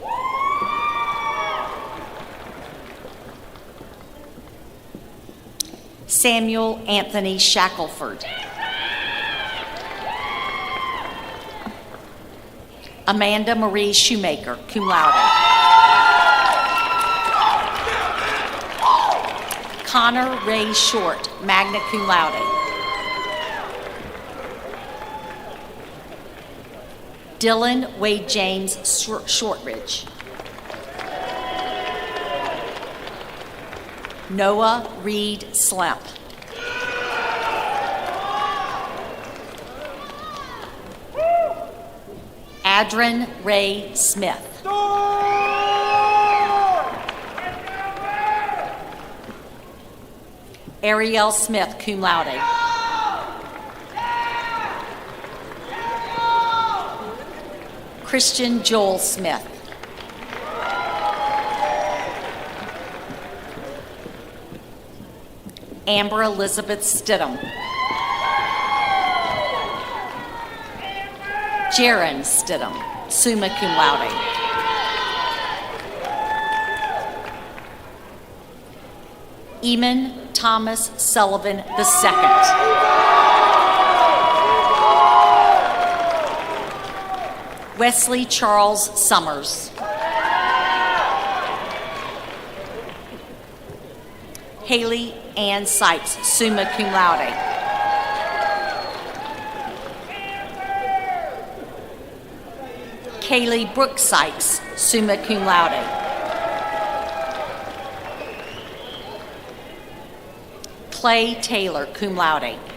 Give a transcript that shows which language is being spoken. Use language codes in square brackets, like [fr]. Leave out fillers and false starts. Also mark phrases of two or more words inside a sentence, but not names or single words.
[en] Samuel Anthony Shackelford. Amanda Marie Shoemaker, [la] cum laude. [en] Connor Ray Short, [la] magna cum laude. [en] Dylan Wade James Shortridge. Noah Reed Slemp. Adrian Ray Smith. Ariel Smith, [la] cum laude. [en] Christian Joel Smith. Amber Elizabeth Stidham. Jaron Stidham, [la] summa cum laude. [en] Eamon Thomas Sullivan II. Wesley Charles Summers. Haley Ann Sykes, [la] summa cum laude. [en] Kaylee Brooke Sykes, [la] summa cum laude. [en] Clay Taylor, [la] cum laude.